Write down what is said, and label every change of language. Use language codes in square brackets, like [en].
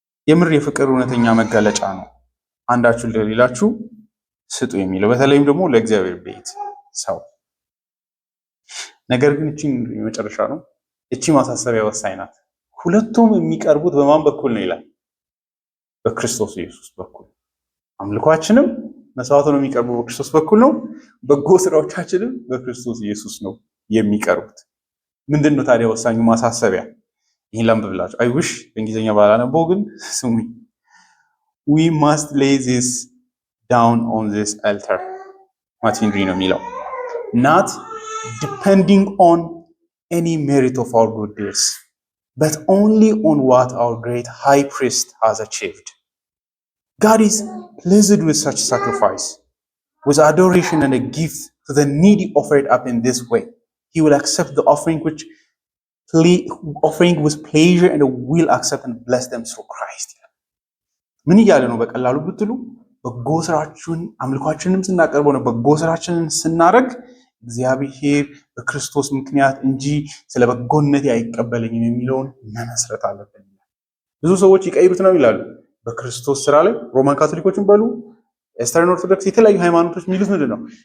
[am] የምር የፍቅር እውነተኛ መገለጫ ነው አንዳችሁ ለሌላችሁ ስጡ የሚለው፣ በተለይም ደግሞ ለእግዚአብሔር ቤት ሰው። ነገር ግን እቺ የመጨረሻ ነው። እቺ ማሳሰቢያ ወሳኝ ናት። ሁለቱም የሚቀርቡት በማን በኩል ነው ይላል? በክርስቶስ ኢየሱስ በኩል። አምልኳችንም መስዋዕቱ ነው የሚቀርበው በክርስቶስ በኩል ነው። በጎ ስራዎቻችንም በክርስቶስ ኢየሱስ ነው የሚቀርቡት። ምንድነው ታዲያ ወሳኙ ማሳሰቢያ? ይሄን ላንብብላችሁ። አይ ዊሽ በእንግሊዝኛ ባላነበው ግን ስሙኝ። [en] we must lay this down on this altar [am] ማርቲን ሪ ነው የሚለው [en] not depending on any merit of our good deeds but only on what our great high priest has achieved. God is pleased with such sacrifice, with adoration and a gift to the needy offered up in this way. He will accept the offering with pleasure and will accept and bless them through Christ. [am] ምን እያለ ነው? በቀላሉ ብትሉ በጎ ስራችንን አምልኳችንንም ስናቀርበው ነው በጎ ስራችንን ስናደርግ እግዚአብሔር በክርስቶስ ምክንያት እንጂ ስለ በጎነት አይቀበለኝም የሚለውን መመስረት አለብን። ብዙ ሰዎች ይቀይሩት ነው ይላሉ በክርስቶስ ስራ ላይ። ሮማን ካቶሊኮችን በሉ ኤስተርን ኦርቶዶክስ፣ የተለያዩ ሃይማኖቶች የሚሉት ምንድን ነው?